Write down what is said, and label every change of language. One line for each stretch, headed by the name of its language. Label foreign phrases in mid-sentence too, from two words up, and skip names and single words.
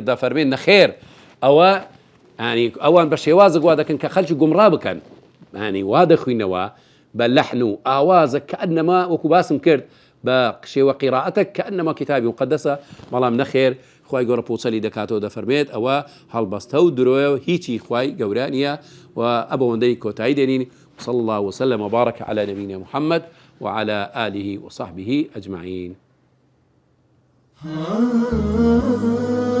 Central Kurdish: دەفەرمێن نەخێر ئەوە ینی ئەوان بە شێوازە گوا دەکەن کە خەڵکی گومڕا بکەن ینی وا دەخوینەوە بە لەحن و ئاوازە کەئەنەما وەکو باسم کرد بە شێوە قیراءەتێک کەئەنەما کتابی مقدسە بەڵام نەخێر خوای گەورە پوچەلی دەکاتەوە دەفەرمێت ئەوە هەڵبەستە و درۆیە و هیچی خوای گەورە نییە و ئەبەوەندەی کۆتایی دێنین
Arabic: صلى الله وسلم وبارك على نبينا محمد وعلى آله وصحبه أجمعين.